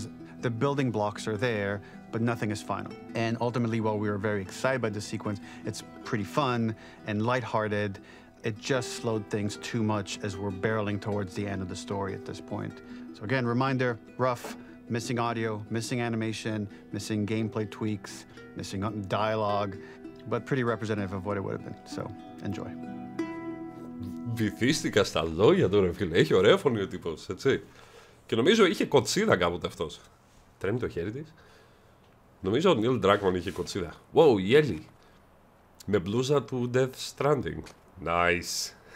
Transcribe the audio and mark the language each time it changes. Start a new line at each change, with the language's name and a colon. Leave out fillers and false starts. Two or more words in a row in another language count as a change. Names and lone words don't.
English: The building blocks are there, but nothing is final. And ultimately, while we were very excited by this sequence, it's pretty fun and lighthearted. It just slowed things too much as we're barreling towards the end of the story at this point. So again, reminder, rough, missing audio, missing animation, missing gameplay tweaks, missing dialogue, but pretty representative of what it would have been. So enjoy.
Greek: Βυθίστηκα στα λόγια του ρε φίλε. Έχει ωραία φωνή ο τύπος, έτσι. Και νομίζω είχε κοτσίδα κάποτε αυτός. Τρέμει το χέρι της. Νομίζω ο Neil Druckmann είχε κοτσίδα. Wow, η Ellie. Με μπλούζα του Death Stranding. Nice.